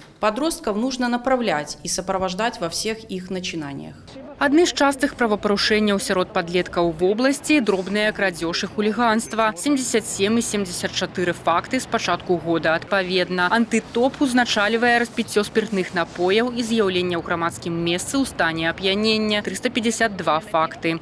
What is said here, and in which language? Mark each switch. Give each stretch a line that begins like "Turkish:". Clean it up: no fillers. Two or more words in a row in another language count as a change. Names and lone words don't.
Russian: Подростков нужно направлять и сопровождать во всех их начинаниях.
Belarusian: Адны з частых правапарушэнняў сярод падлеткаў
Russian: в области
Belarusian: – дробныя крадзеж і хуліганства. 77 і 74 факты з пачатку года адпаведна. Антытоп узначальвае распіццё спіртных напояў і з'яўлення ў грамадскім месцы ў стане ап'янення – 352 факты.